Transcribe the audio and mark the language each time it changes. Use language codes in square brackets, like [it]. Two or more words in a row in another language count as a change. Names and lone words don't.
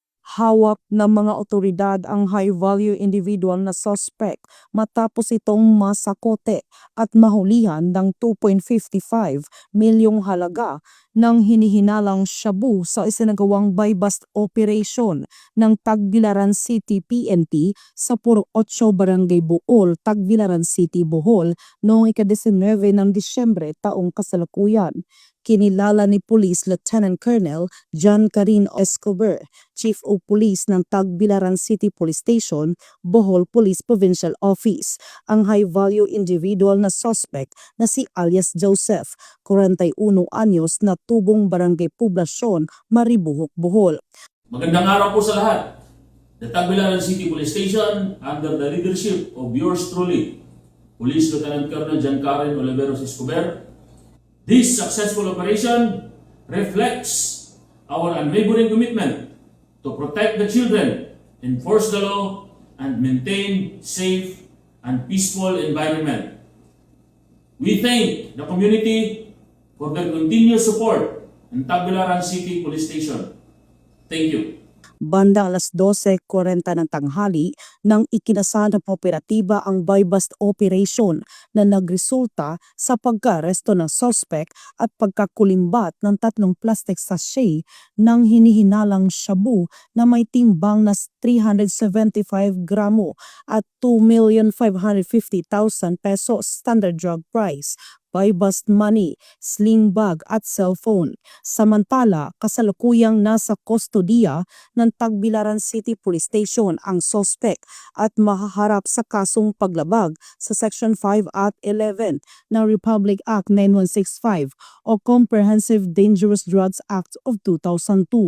[tl] Hawak ng mga otoridad ang [en] high-value individual [tl] na suspect matapos itong masakote at mahulihan ng 2.55 milyong halaga ng hinihinalang shabu sa isinagawang [en] buy-bust operation [tl] ng Tagbilaran City PNP sa Puro 8 Barangay Bohol, Tagbilaran City, Bohol noong ika-19 ng Disyembre taong kasalukuyan. Kinilala ni Police Lieutenant Colonel John Karin Escobar, [en] Chief of Police [tl] ng Tagbilaran City Police Station, Bohol Police Provincial Office, ang [en] high-value individual [tl] na suspect na si alias Joseph, 41 anyos na tubong barangay poblasyon, Maribuhok, Bohol. Magandang araw po sa lahat. [en] The Tagbilaran City Police Station, under the leadership of yours truly, Police Lieutenant Colonel John Karin Oliveros Escobar. This successful operation reflects our unwavering commitment to protect the children, enforce the law, and maintain safe and peaceful environment. We thank the community for their continued support in Tagbilaran City Police Station. Thank you. [tl] Bandang alas 12:40 ng tanghali nang ikinasa ng operatiba ang [en] buy-bust operation [tl] na nagresulta sa pagka-aresto ng suspect at pagkakulimbat ng 3 [en] plastic sachet [tl] ng hinihinalang shabu na may timbang na 375 gramo at 2,550,000 pesos [en] standard drug price, buy-bust money, sling bag at cellphone. [tl] Samantala, kasalukuyang nasa kustodiya ng Tagbilaran City Police Station ang suspect at mahaharap sa kasong paglabag sa Section 5 at 11 ng Republic Act 9165 o Comprehensive Dangerous Drugs Act of 2002.